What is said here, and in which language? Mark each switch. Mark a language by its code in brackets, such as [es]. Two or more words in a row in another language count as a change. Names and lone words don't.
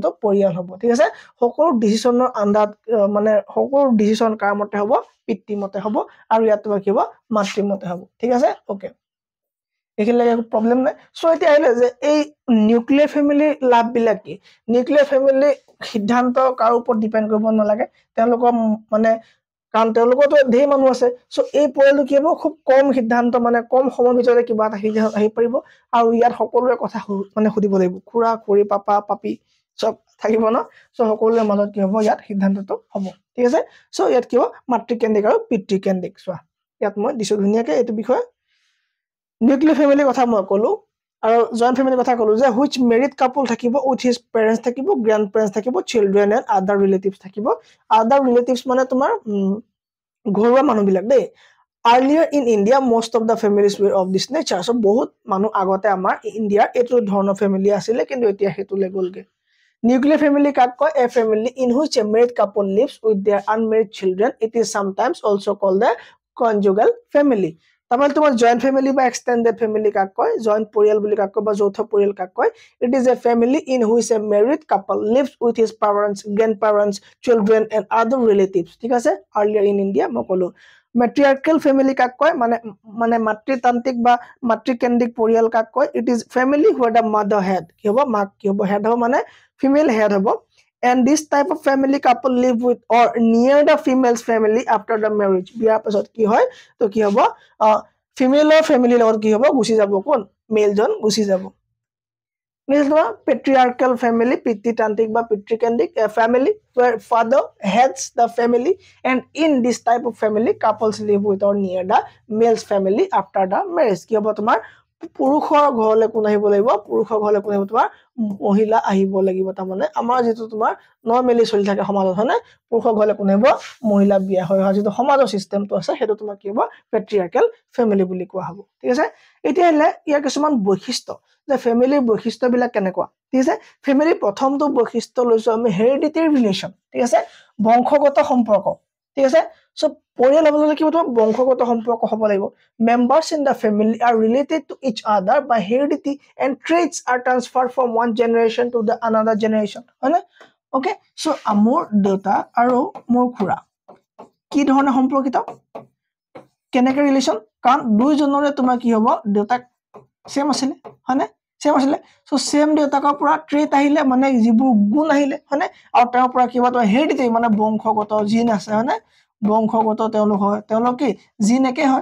[as] এটো পৰিয়াল হ'ব ঠিক আছে সকলো ডিসিশনৰ আন্ডাৰ মানে সকলো ডিসিশন কাৰ মতে হ'ব পিতৃ মতে হ'ব আৰু ইয়াত তোমাৰ কি হ'ব মাতৃ মতে হ'ব ঠিক আছে ওকে এখিলৈকে প্ৰবলেম নাই সো এতিয়া আহিলে যে এই [en] nuclear family [as] লাভ বিলাক কি [en] nuclear family [as] সিদ্ধান্ত কাৰ ওপৰত ডিপেন্ড কৰিব নালাগে তেওঁলোকৰ মানে কাৰণ তেওঁলোকতো ধেৰ মানুহ আছে সো এই পৰিয়ালটো কি হ'ব খুব কম সিদ্ধান্ত মানে কম সময়ৰ ভিতৰতে কিবা এটা আহি পৰিব আৰু ইয়াত সকলোৰে কথা মানে সুধিব লাগিব খুৰা খুৰী পাপা পাপি সব থাকিব না সো সকলোৰে মাজত কি হ'ব ইয়াত সিদ্ধান্তটো হ'ব ঠিক আছে সো ইয়াত কি হ'ব মাতৃকেন্দ্ৰিক আৰু পিতৃকেন্দ্ৰিক চোৱা ইয়াত মই দিছো ধুনিয়াকে এটো বিষয় [en] nuclear family [as] কথা মই ক'লো আৰু [en] joint family [as] কথা ক'লো যে [en] which married couple [as] থাকিব [en] with his parents [as] থাকিব [en] grand parents [as] থাকিব [en] children and other relatives [as] থাকিব [en] other relatives [as] মানে তোমাৰ ঘৰুৱা মানুহ বিলাক দেই [en] earlier in India most of the families were of this nature [as] so বহুত মানুহ আগতে আমাৰ ইন্ডিয়া এটো ধৰণৰ ফ্যামিলি আছিল কিন্তু এতিয়া হেতুলে গলগে [en] nuclear family [as] কাক [en] কয় a family in which a married couple lives with their unmarried children it is sometimes also called the conjugal family [as] তামানে তোমাৰ [en] joint family [as] বা [en] extended family [as] কাক কয় [en] জয়েন্ট [as] পৰিয়াল বুলি কাক কয় [en] বা যৌথ পৰিয়াল কাক কয় it is a family in which a married couple lives with his parents grandparents children and other relatives [as] ঠিক আছে [en] earlier in India মকলো matriarchal family [as] কাক কয় মানে মাতৃতান্ত্ৰিক বা মাতৃকেন্দ্ৰিক পৰিয়াল কাক কয় [en] it is family where the mother head [as] কি হ'ব মাক কি হ'ব [en] head [as] হ'ব মানে [en] female head হ'ব and this type of family couple live with or near the female's family after the marriage [as] বিয়াৰ পাছত কি হয় তো কি হ'ব ফিমেলৰ ফেমিলিৰ লগত কি হ'ব গুচি যাব [en] কোন মেলজন গুচি যাব [as] নেক্সট তোমাৰ পেট্ৰিয়াৰ্কেল ফেমিলি পিতৃতান্ত্ৰিক বা পিতৃকেন্দ্ৰিক [en] family where father heads the family and in this type of family couples live with or near the male's family after the marriage [as] কি হ'ব তোমাৰ পুৰুষৰ ঘৰলৈ কোন আহিব লাগিব পুৰুষৰ ঘৰলৈ কোন আহিব তোমাৰ মহিলা আহিব লাগিব তাৰ মানে আমাৰ যেটো তোমাৰ নৰমালি চলি থাকে সমাজত হয়নে পুৰুষৰ ঘৰলৈ কোন আহিব মহিলা বিয়া হয় যেটো সমাজৰ সিস্টেমটো আছে হেতু তোমাৰ কি হ'ব পেট্ৰিয়াৰ্কেল ফেমিলি বুলি কোৱা হ'ব ঠিক আছে এতিয়া ইয়াৰ কিছুমান বৈশিষ্ট্য যে ফেমিলিৰ বৈশিষ্ট্যবিলাক কেনেকুৱা ঠিক আছে ফেমিলি প্ৰথমটো বৈশিষ্ট্য লৈছো আমি [en] hereditary relation [as] ঠিক আছে বংশগত সম্পৰ্ক ঠিক আছে সো পৰিয়াল হ'বলৈ কি হ'ব বংশগত সম্পৰ্ক হ'ব লাগিব [en] members in the family are related to each other by heredity and traits are transferred from one generation to the another generation [as] হয়নে ওকে সো মোৰ দেউতা আৰু মোৰ খুৰা কি ধৰণে সম্পৰ্কিত কেনেকৈ ৰিলেচন কাৰণ দুইজনৰে তোমাৰ কি হ'ব দেউতাক সেম আছিল হয়নে সেম আছিল সো সেম দেউতাকৰ পৰা ট্ৰেট আহিলে মানে যিবোৰ গুণ আহিলে হয়নে আৰু তেওঁৰ পৰা কিবা তো হেৰিডিটেৰী মানে বংশগত জিন আছে হয়নে বংশগত তেওঁলোক হয় তেওঁলোক কি জিন একে